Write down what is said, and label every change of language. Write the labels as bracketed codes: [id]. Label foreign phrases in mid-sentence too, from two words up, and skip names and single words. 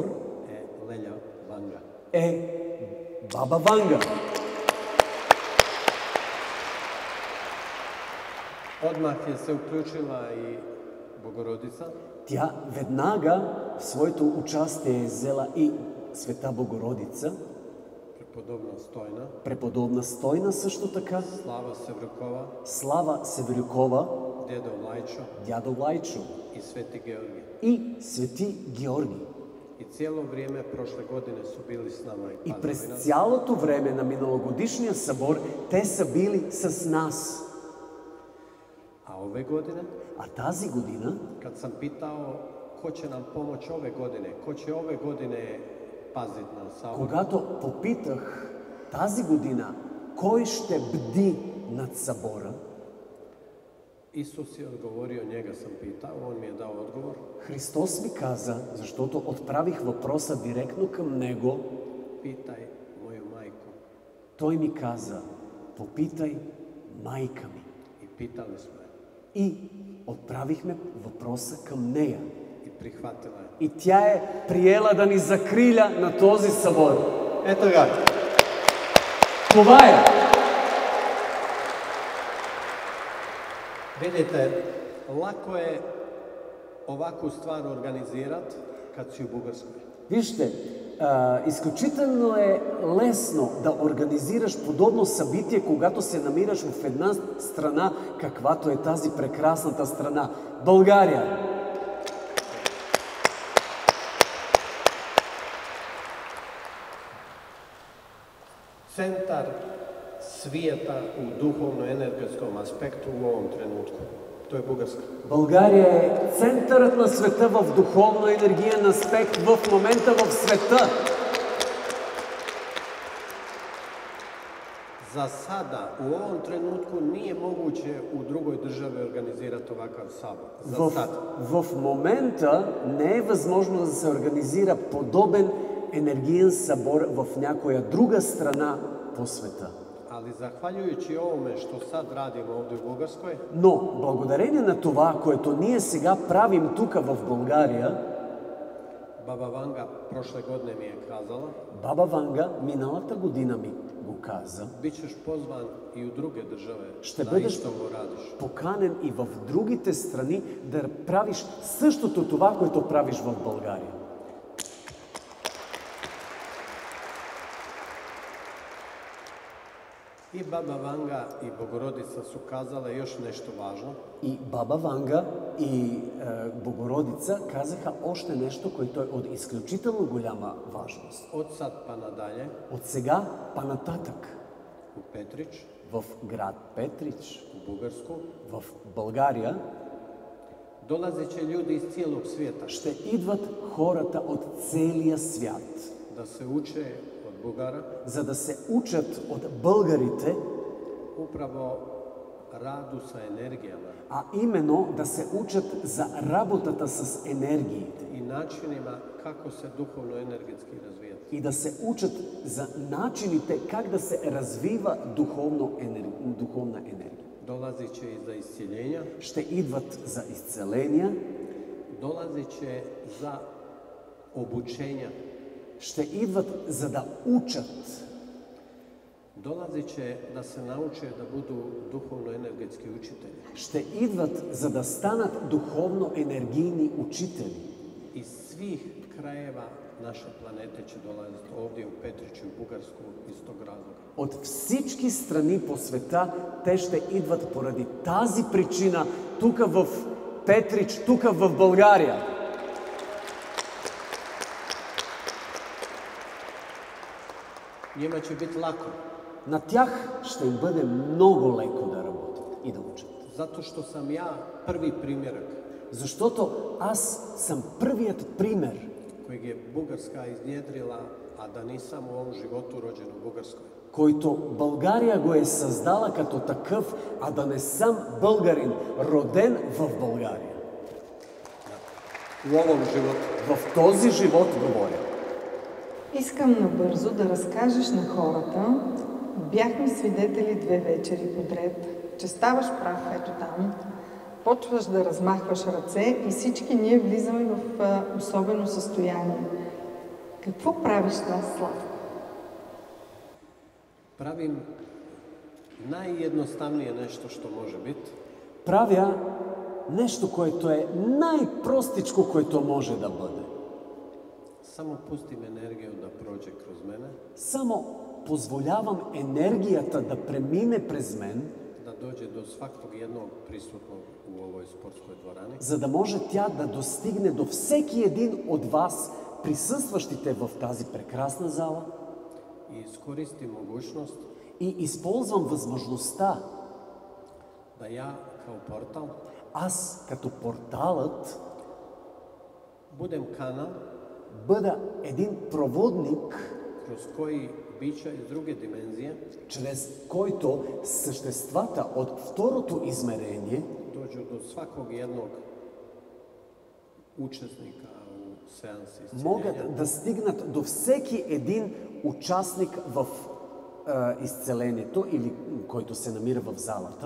[hr] Lelja Vanga. [bg] е Баба Ванга. [hr] Odmah je se uključila i Bogorodica. [bg] Тя веднага в своето участие е взела и Света Богородица, преподобна Стойна също така, Слава Севрюкова, дядо Лайчо и Свети Георги. И цяло време [hr] prošle godine [bg] са били [hr] s nama. [bg] И през цялото време на миналогодишния събор те са били с нас. А тази година, [hr] kad sam pitao ko će nam pomoći ove godine, ko će ove godine paziti na sabor, [bg] когато попитах тази година кой ще бди над събора, Исус е отговорил, [hr] njega sam pitao, on mi je dao odgovor. [bg] Христос ми каза, защото отправих въпроса директно към Него, [hr] Pitaj moju majku. [bg] Той ми каза, попитай майка ми. [hr] I pitali smo je. [bg] И отправихме въпроса към нея. [hr] I prihvatila je. [bg] И тя е приела да ни закриля на този събор. [hr] Ето ga. [bg] Това е. [hr] Vidite, lako je ovakvu stvar organizirati kad si u Bugarskoj. [bg] Вижте, изключително е лесно да организираш подобно събитие, когато се намираш в една страна, каквато е тази прекрасната страна – България. [hr] Centar svijeta u duhovno-energetskom aspektu u ovom trenutku. To je Bugarska. [bg] България е центърът на света в духовно-енергиен аспект в момента в света. [hr] Za sada, u ovom trenutku, nije moguće u drugoj državi organizirati ovakav sabor. За sada. [bg] В момента не е възможно да се организира подобен енергиен събор в някоя друга страна по света. [hr] Ali zahvaljujući ovome što sad radimo ovdje u Bugarskoj, [bg] Но благодарение на това, което ние сега правим тук в България, [hr] Baba Vanga prošle godine mi je kazala, [bg] Баба Ванга миналата година ми го каза, [hr] bit ćeš pozvan i u druge države [bg] ще da бъдеш [hr] isto го radiš. [bg] поканен и в другите страни да правиш същото това, което правиш в България. [hr] I Baba Vanga i Bogorodica su kazale još nešto važno. [bg] И Баба Ванга и Богородица казаха още нещо, което е от изключително голяма важност. [hr] Od sad pa nadalje [bg] От сега па нататък [hr] u Petrić, [bg] в град Петрич, [hr] u Bugarsku, [bg] в България, [hr] dolazit će ljudi iz cijelog svijeta [bg] ще идват хората от целия свят, [hr] da se uče od Bugara [bg] за да се учат от българите, [hr] upravo radu sa energijama [bg] а именно да се учат за работата с енергиите [hr] i načinima kako se duhovno-energetski razvijati. [bg] и да се учат за начините как да се развива духовна енергия. [hr] Dolazit će i za iscjeljenja, [bg] Ще идват за изцеления, [hr] dolazit će za obučenja, [bg] ще идват за да учат, [hr] dolazit će da se nauče da budu duhovno-energetski učitelji. [bg] ще идват за да станат духовно-енергийни учители. [hr] Iz svih krajeva naše planete će dolaziti ovdje u Petriću i Bugarsku iz tog razloga. [bg] От всички страни по света те ще идват поради тази причина тук в Петрич, тук в България. [hr] Njima će biti lako, [bg] На тях ще им бъде много леко да работят и да учат. [hr] zato što sam ja prvi primjerak [bg] Защото аз съм първият пример, [hr] kojeg je Bugarska iznjedrila, a da nisam u ovom životu rođen u Bugarskoj. [bg] който България го е създала като такъв, а да не съм българин, роден в България. [hr] U ovom životu. [bg] В този живот говоря. Искам набързо да разкажеш на хората. Бяхме свидетели 2 вечери подред, че ставаш прав ето там, почваш да размахваш ръце и всички ние влизаме в особено състояние. Какво правиш това, Славко? [hr] Pravim najjednostavnije nešto što može biti. [bg] Правя нещо, което е най-простичко, което може да бъде. [hr] Samo pustim energiju da prođe kroz mene, [bg] Само позволявам енергията да премине през мен, [hr] da dođe do svakog jednog prisutnog u ovoj sportskoj dvorani, [bg] за да може тя да достигне до всеки един от вас, присъстващите в тази прекрасна зала, [hr] i iskoristim mogućnost [bg] и използвам възможността [hr] da ja kao portal [bg] аз като порталът [hr] budem kanal [bg] бъда един проводник, [hr] kroz koji bića iz druge dimenzije [bg] чрез който съществата от второто измерение [hr] dođu do svakog jednog učesnika u seansi isciljenja, [bg] могат да стигнат до всеки един участник в изцелението или който се намира в залата,